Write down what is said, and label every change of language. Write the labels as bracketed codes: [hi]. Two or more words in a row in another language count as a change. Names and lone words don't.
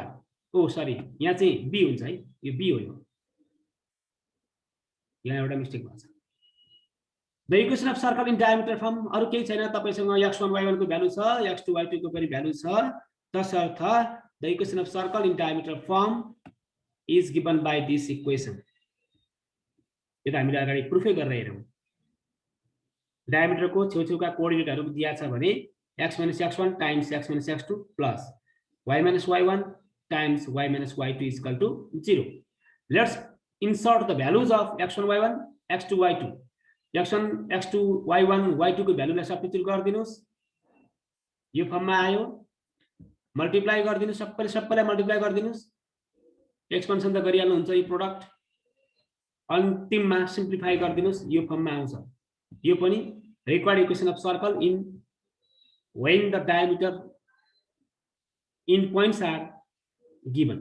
[en] oh sorry [ne] यहाँ चाहिँ बी हुन्छ है। यो बी हो। यो यहाँ एउटा मिस्टेक भएको छ। [en] the equation of circle in diameter form [ne] अरु केही छैन। तपाईसँग x1 y1 को भ्यालु छ x2 y2 को पनि भ्यालु छ। [en] तसर्थ the equation of circle in diameter form is given by this equation. [ne] यो त हामीले अगाडि प्रुफै गरेर हेरौं। डायमिटरको छेउछेउका कोअर्डिनेटहरु दिया छ भने x - x1 टाइम्स x - x2 प्लस y - y1 टाइम्स y - y2 [en] is equal to 0. Let's insert the values of x1 y1 x2 y2. [ne] x1 x2 y1 y2 को भ्यालुलाई सब्स्टिट्युट गर्दिनुस्। यो फर्ममा आयो। मल्टिप्लाई गर्दिनुस्। सबैलाई मल्टिप्लाई गर्दिनुस्। एक्सपेन्सन त गरिहाल्नु हुन्छ। यो प्रोडक्ट अन्तिममा सिम्प्लिफाई गर्दिनुस्। यो फर्ममा आउँछ। यो पनि [en] required equation of circle in when the diameter in points are given.